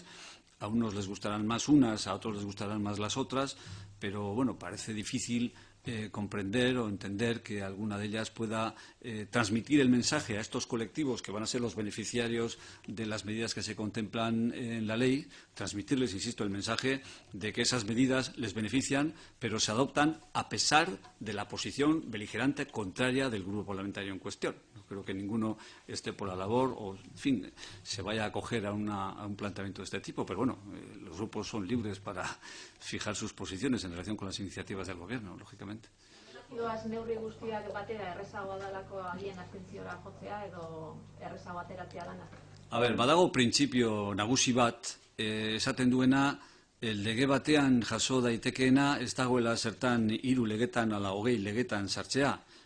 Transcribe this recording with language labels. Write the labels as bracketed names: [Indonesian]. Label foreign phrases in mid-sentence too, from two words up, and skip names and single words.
[Spanish] A unos les gustarán más unas, a otros les gustarán más las otras, pero, bueno, parece difícil comprender o entender que alguna de ellas pueda transmitir el mensaje a estos colectivos que van a ser los beneficiarios de las medidas que se contemplan en la ley, transmitirles, insisto, el mensaje de que esas medidas les benefician, pero se adoptan a pesar de la posición beligerante contraria del grupo parlamentario en cuestión. No creo que ninguno esté por la labor o, en fin, se vaya a acoger a un planteamiento de este tipo, pero bueno, los grupos son libres para fijar sus posiciones en relación con las iniciativas del Gobierno, lógicamente. [Basque] Doaz neurri guztiak batera errezagoa dalako agian abstentziora jotzea edo errezago ateratzea dana? A ver, badago printzipio nagusi bat, esaten duena, lege batean jaso daitekeena ez dagoela zertan 3 legetan ala 20 legetan sartzea.